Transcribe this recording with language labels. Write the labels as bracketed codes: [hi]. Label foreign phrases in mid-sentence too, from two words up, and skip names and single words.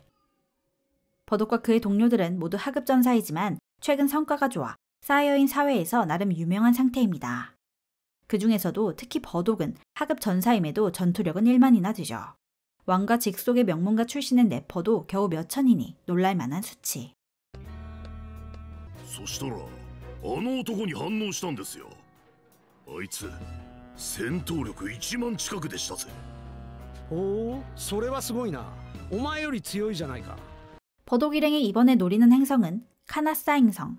[ko] 버독과 그의 동료들은 모두 하급 전사이지만 최근 성과가 좋아 사이어인 사회에서 나름 유명한 상태입니다. 그 중에서도 특히 버독은 하급 전사임에도 전투력은 1만이나 되죠. 왕과 직속의 명문가 출신인 네퍼도 겨우 몇 천이니 놀랄만한 수치. [ja] そしたらあの男に反応したんですよ。あいつ戦闘力1万近くでしたぜ。おお、それはすごいな。お前より強いじゃないか。 [ko] 버독 일행이 이번에 노리는 행성은 카나사 행성.